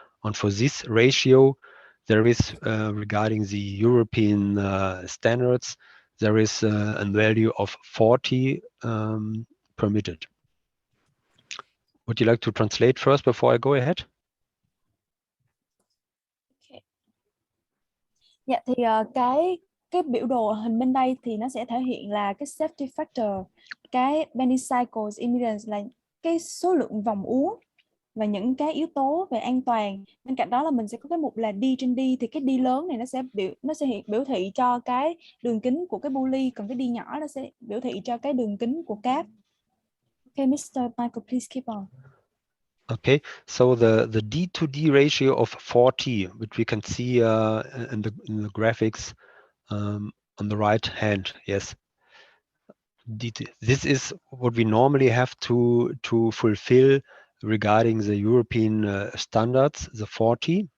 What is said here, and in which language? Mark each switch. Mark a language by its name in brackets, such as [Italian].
[English] And for this ratio, there is, regarding the European standards, there is a value of 40 permitted. Would you like to translate first before I go ahead? [Vietnamese] Dạ, thì cái biểu đồ hình bên đây thì nó sẽ thể hiện là cái safety factor, cái bending cycles impedance là cái số lượng vòng uốn và những cái yếu tố về an toàn. Bên cạnh đó là mình sẽ có cái mục là D trên D, thì cái D lớn này nó sẽ biểu thị cho cái đường kính của cái pulley, còn cái D nhỏ nó sẽ biểu thị cho cái đường kính của cáp. [English] Okay, Mr. Michael, please keep on. Okay, so the D to D ratio of 40, which we can see in the graphics on the right hand, yes. This is what we normally have to fulfill regarding the European standards, the 40.